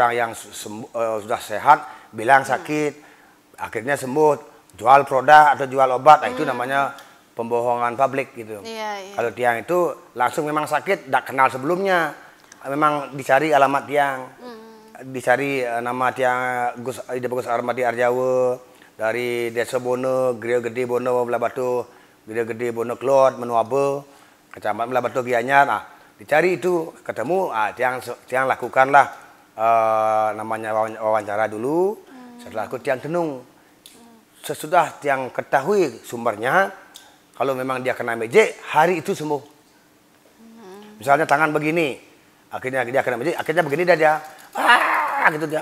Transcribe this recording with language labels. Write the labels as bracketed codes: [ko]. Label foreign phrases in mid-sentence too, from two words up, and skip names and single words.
[id] orang yang sudah sehat bilang sakit, akhirnya sembuh, jual produk atau jual obat, itu namanya pembohongan publik gitu. Iya. Kalau tiang itu langsung memang sakit, tidak kenal sebelumnya, memang dicari alamat tiang, dicari nama tiang Gus Armadi Arjawa dari Desa Bono, Gria Gede Bono, Belah Batu, Gria Gede Bono Klot, Menuabe, Kecamatan Belah Batu Gianyar. Nah, dicari itu ketemu, tiang lakukanlah namanya wawancara dulu. Setelah itu tiang tenung. Sesudah tiang ketahui sumbernya, kalau memang dia kena magic, hari itu sembuh. Misalnya tangan begini, akhirnya dia kena magic, akhirnya begini dia gitu dia.